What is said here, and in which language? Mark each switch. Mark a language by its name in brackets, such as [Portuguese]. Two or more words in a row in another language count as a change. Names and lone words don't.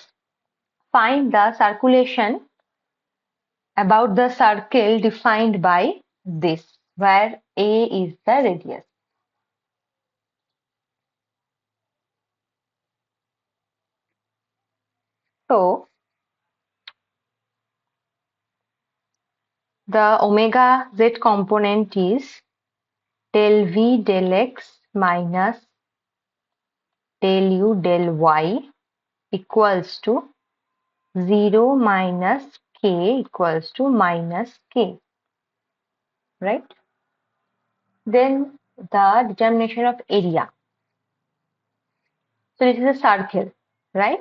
[English] Find the circulation about the circle defined by this, where A is the radius. So the omega z component is del v del x minus del u del y equals to 0 minus k equals to minus k, right? Then the determination of area. So this is a circle, right?